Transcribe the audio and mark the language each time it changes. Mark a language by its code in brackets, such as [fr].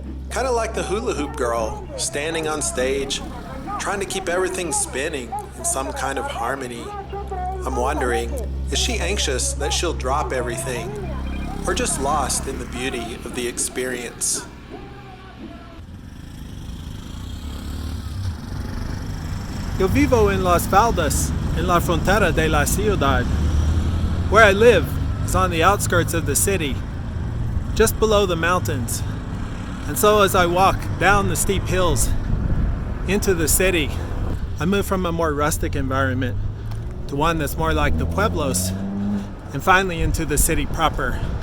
[en] Kind of like the hula hoop girl, standing on stage, trying to keep everything spinning in some kind of harmony. I'm wondering, is she anxious that she'll drop everything, or just lost in the beauty of the experience? [es] Yo vivo en Las Faldas, en la frontera de la ciudad. [en] Where I live is on the outskirts of the city, just below the mountains. And so as I walk down the steep hills into the city, I move from a more rustic environment to one that's more like the pueblos, and finally into the city proper.